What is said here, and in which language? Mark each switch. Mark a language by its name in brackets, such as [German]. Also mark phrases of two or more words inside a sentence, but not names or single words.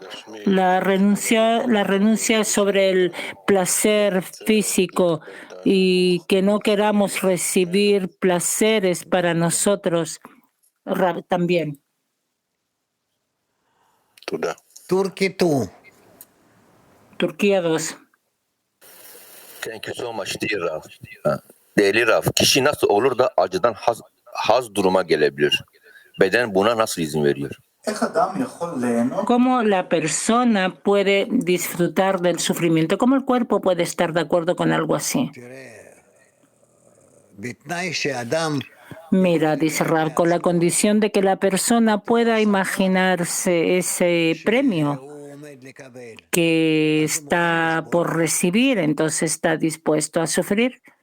[Spanish] La renuncia sobre el placer físico y que no queramos recibir placeres para nosotros, Rav, también. Turquía 2. [English] Thank you so much, dear Rav. [Turkish] Değerli Rav, kişi nasıl olur da acıdan haz duruma gelebilir? Beden buna nasıl izin veriyor? [Spanish] ¿Cómo la persona puede disfrutar del sufrimiento? ¿Cómo el cuerpo puede estar de acuerdo con algo así? Mira, dice Rav, con la condición de que la persona pueda imaginarse ese premio que está por recibir, entonces está dispuesto a sufrir.